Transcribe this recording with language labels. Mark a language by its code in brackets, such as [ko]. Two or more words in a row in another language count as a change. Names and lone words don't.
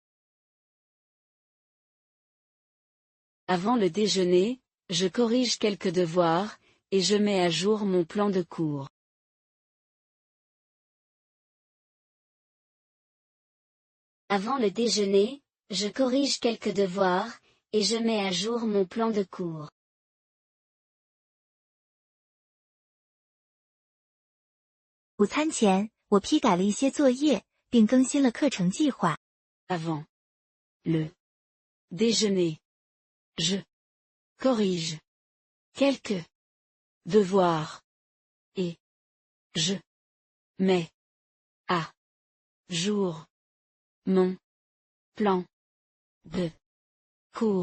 [fr] Avant le déjeuner, je corrige quelques devoirs, et je mets à jour mon plan de cours. Avant le déjeuner, je corrige quelques devoirs, et je mets à jour mon plan de cours. [zh] 午餐前，我批改了一些作业，并更新了课程计划。 [fr] Avant le déjeuner, je corrige quelques devoirs, et je mets à jour mon plan de cours.